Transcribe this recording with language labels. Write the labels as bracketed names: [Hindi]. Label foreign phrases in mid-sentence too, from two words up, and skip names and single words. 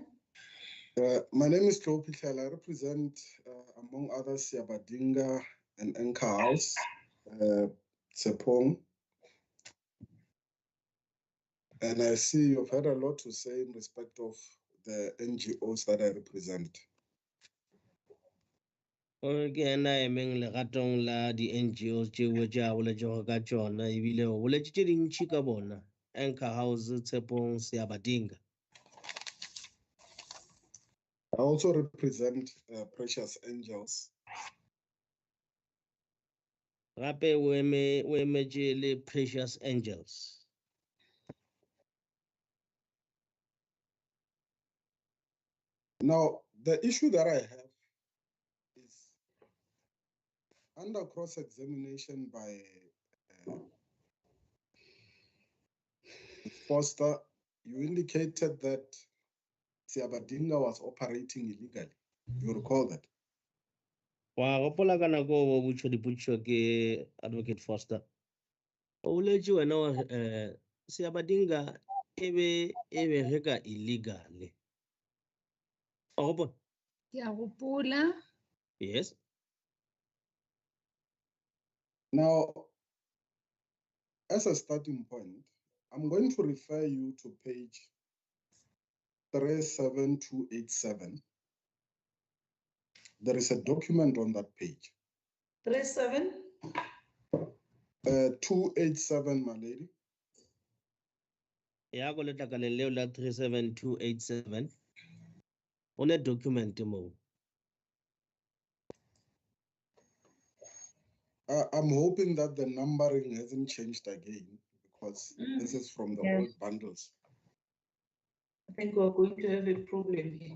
[English] My name is Pichela. I represent, among others, Siabadinga and Anchor House, Tsepong. And I see you've had a lot to say in respect of the NGOs that I represent. [Northern Sotho] Ke ena emeng legatong la di NGOs tšeo tša boletšego ka tšona ebile o boletše tše dintšhi ka bona, Anchor House, Tshepong, Siabadinga. [English] I also represent Precious Angels. [Northern Sotho] Gape o emetše le Precious Angels. [English] Now, the issue that I have is under cross-examination by Foster, you indicated that Siabadinga was operating illegally. You recall that? [Northern Sotho] Wa gopola ka nako o botšo dipotšišo ke Advocate Foster. O boletše wena Siabadinga e be ge ka illegally. O gopola? Ke a gopola. [English] Yes. Now, as a starting point, I'm going to refer you to page 37287. There is a document on that page. 287, my lady. [Northern Sotho] Ya go letlakale leo la 37287. [English] On a document mo. I'm hoping that the numbering hasn't changed again because this is from the old bundles. I think we're going to have a problem here.